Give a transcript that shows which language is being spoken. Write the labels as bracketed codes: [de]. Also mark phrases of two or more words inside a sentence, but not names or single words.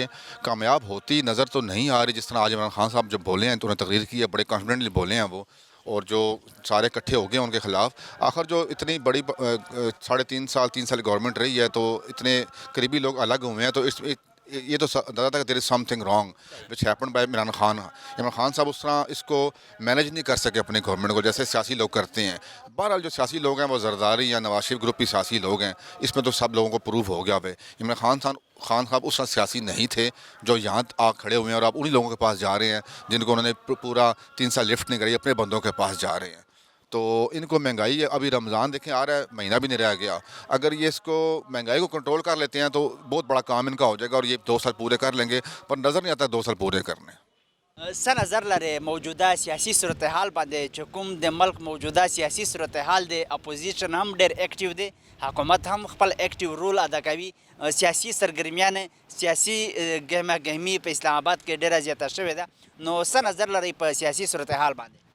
[ur] کامیاب ہوتی نظر تو نہیں آ رہی. جس طرح آج عمران خان صاحب جب بولے ہیں تو انہیں تقریر کی ہے, بڑے کانفیڈنٹلی بولے ہیں وہ, اور جو سارے اکٹھے ہو گئے ان کے خلاف. آخر جو اتنی بڑی 3.5 سال 3 سال گورنمنٹ رہی ہے تو اتنے قریبی لوگ الگ ہوئے ہیں, تو یہ تو اندازہ تھا کہ [en] there is something wrong which happen by [ur] عمران خان. عمران خان صاحب اس طرح اس کو مینیج نہیں کر سکے اپنی گورنمنٹ کو جیسے سیاسی لوگ کرتے ہیں. بہرحال جو سیاسی لوگ ہیں وہ زرداری یا نواز شریف گروپ کی سیاسی لوگ ہیں, اس میں تو سب لوگوں کو پروف ہو گیا. عمران خان صاحب اس طرح سیاسی نہیں تھے جو یہاں آ کھڑے ہوئے ہیں, اور آپ انہی لوگوں کے پاس جا رہے ہیں جن کو انہوں نے پورا 3 سال لفٹ نہیں کری, اپنے بندوں کے پاس جا رہے ہیں. تو ان کو مہنگائی ہے, ابھی رمضان دیکھیں آ رہا ہے, مہینہ بھی نہیں رہ گیا. اگر یہ اس کو مہنگائی کو کنٹرول کر لیتے ہیں تو بہت بڑا کام ان کا ہو جائے گا, اور یہ 2 سال پورے کر لیں گے, پر نظر نہیں آتا 2 سال پورے کرنے. [ps] څه نظر لري موجوده سیاسي صورتحال باندې چې کوم د ملک موجوده سیاسي صورتحال دی, اپوزیشن هم ډېر اکټیو دی, حکومت هم خپل [en] active role [ps] ادا کوي, سیاسي سرګرمیان سیاسي ګهمه ګهمي په اسلام آباد کې ډېره زیاته شوې ده, نو څه نظر لري په سیاسي صورتحال باندې؟